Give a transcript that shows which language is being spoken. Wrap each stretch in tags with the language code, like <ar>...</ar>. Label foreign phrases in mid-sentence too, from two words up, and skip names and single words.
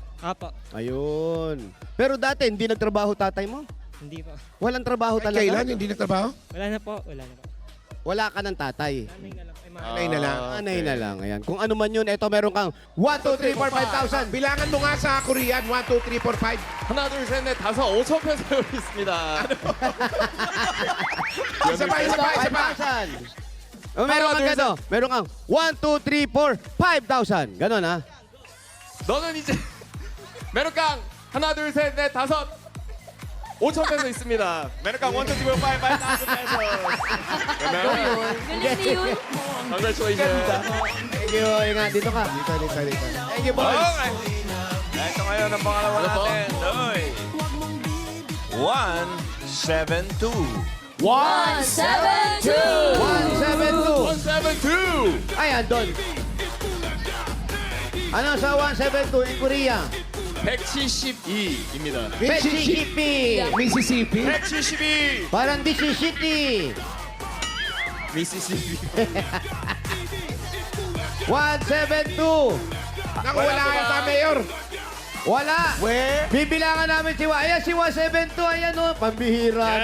<tl>Opo. Ayun. Pero dati, hindi nagtrabaho tatay mo? Hindi po. Walang trabaho talaga? Kailan hindi nagtrabaho? Wala na po. Wala na po. Wala ka ng tatay. Nanay na lang. Ay, mga Nanay na lang. Anay na lang. Ayan. Kung ano man yun, eto meron kang 1, 2, 3, 4, 5,000. Bilangan mo nga sa Korean. 1, 2, 3, 4, 5.</tl> <ko>하나, 둘, 셋, 넷, 다섯, 5천 페소 있습니다.</ko> <tl>Isa pa. 5,000. Meron kang gano. Meron kang 1, 2, 3, 4, 5,000. Ganon ha.</tl> <ko>너는 이제</ko> <tl>meron kang</tl> <ko>하나, 둘, 셋, 넷, 다섯, 5천 페소 있습니다.</ko> <tl>meron kang 1, 2, 3, 4, 5, 5,000 pesos. Galing na yun. Congratulations.</tl> <en>Thank you.</en> <tl>Ingat, dito ka. Dito.</tl> <en>Thank you, boys.</en> <tl>Okay. Ito ngayon ang pangalawa natin. Oy. 172. 172. 172. Ayan, doon. Ano sa 172</tl> <en>in Korea?</en> <ko>172입니다.</ko> <tl>Mississippi. Mississippi. 172. Parang Mississippi. 미시시피. 172. Naku, wala kayo sa mayor. Wala. Bibilangan namin si Ayan, si 172. Ayan, oh. Pambihira Yan.</tl>